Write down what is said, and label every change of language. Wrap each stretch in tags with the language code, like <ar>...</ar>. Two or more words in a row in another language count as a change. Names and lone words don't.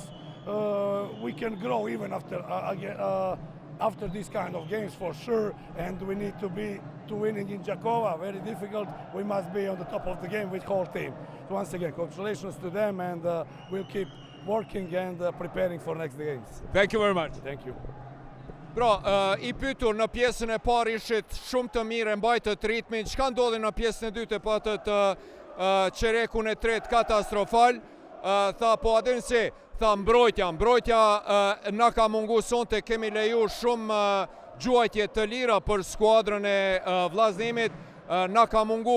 <en>We can grow even after these kind of games for sure, and we need to winning in Jakova, very difficult. We must be on the top of the game with whole team. So once again, congratulations to them, and we'll keep working and preparing for next games. Thank you very much. Thank you.</en> <sq>Pra, I pyetur në pjesën e parë ishit shumë të mirë, mbajtët ritmin. Çka ndodhi në pjesën e dytë, patët çerekun e tretë katastrofal? Tha po adin se, tha mbrojtja na ka mungu sonte, kemi leju shumë gjuajtje të lira për skuadrën e vllaznimit, na ka mungu</sq>